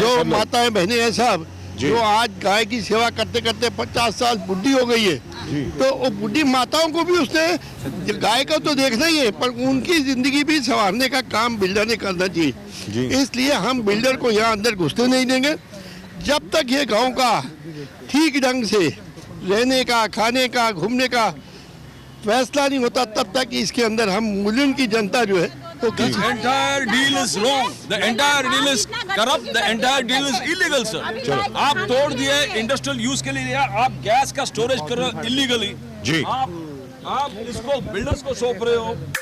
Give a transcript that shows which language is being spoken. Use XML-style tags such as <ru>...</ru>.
<hi>जो माताएं बहनें हैं सब, जो आज गाय की सेवा करते करते 50 साल बुढ़ी हो गई है, तो वो बुढ़ी माताओं को भी उसने गाय का तो देखना ही है, पर उनकी जिंदगी भी संवारने का काम बिल्डर ने करना चाहिए। इसलिए हम बिल्डर को यहाँ अंदर घुसने नहीं देंगे जब तक ये गाँव का ठीक ढंग से रहने का, खाने का, घूमने का फैसला नहीं होता, तब तक इसके अंदर हम मुल्क की जनता जो है तो</hi> <en>The entire deal is wrong. The entire deal is corrupt. The entire deal is illegal, sir.</en> <hi>आप तोड़ दिए इंडस्ट्रियल यूज के लिए, आप गैस का स्टोरेज कर रहे हो इलीगली जी। आप इसको बिल्डर्स को सौंप रहे हो।</hi>